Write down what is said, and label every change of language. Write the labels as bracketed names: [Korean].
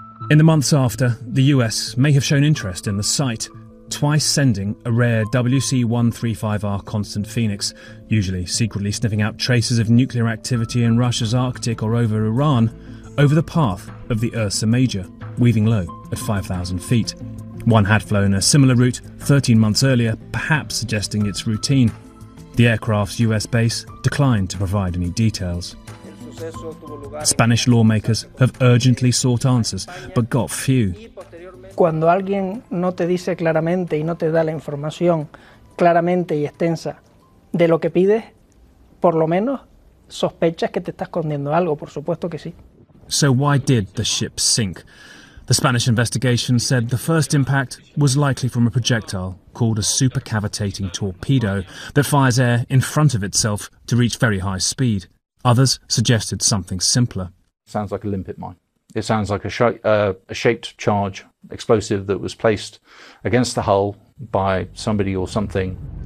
[English] In the months after, the US may have shown interest in the site, twice sending a rare WC-135R Constant Phoenix, usually secretly sniffing out traces of nuclear activity in Russia's Arctic or over Iran, over the path of the Ursa Major, weaving low at 5,000 feet. One had flown a similar route 13 months earlier, perhaps suggesting its routine. The aircraft's US base declined to provide any details. Spanish lawmakers have urgently sought answers, but got few. [Spanish] Cuando alguien no te dice claramente y no te da la información claramente y extensa de lo que pides, por lo menos sospechas que te está escondiendo algo, por supuesto que sí. [English] So why did the ship sink? The Spanish investigation said the first impact was likely from a projectile called a supercavitating torpedo that fires air in front of itself to reach very high speed. Others suggested something simpler. Sounds like a limpet mine. It sounds like a shaped charge explosive that was placed against the hull by somebody or something.